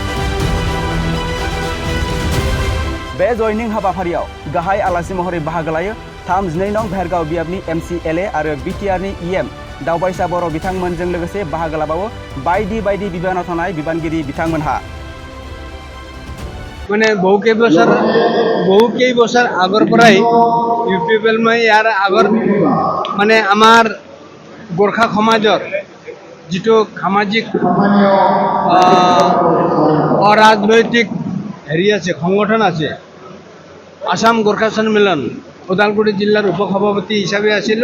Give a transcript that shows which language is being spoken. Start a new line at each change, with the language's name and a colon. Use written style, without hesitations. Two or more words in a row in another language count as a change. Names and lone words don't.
Bodo: बे जयनिं हाबाफारियाव गाहाय आलासि महरै बाहागो लायो 32 नं भेरगाव बियाबनि एमसिएलए आरो बिटिआरनि इएम दावबायसा बर' बिथांमोनजों लोगोसे बाहागो लाबावो बायदि बायदि बिबानाव थानाय बिबानगिरि बिथांमोनहा।
Assamese: মানে বহু কেইবছৰ আগৰ পৰাই ইউপিপিএল ইয়াৰ আগৰ মানে আমাৰ গোৰ্খা সমাজৰ যিটো সামাজিক অৰাজনৈতিক হেৰি আছে, সংগঠন আছে, আসাম গোৰ্খা সন্মিলন, ওদালগুৰি জিলাৰ উপসভাপতি হিচাপে আছিলোঁ।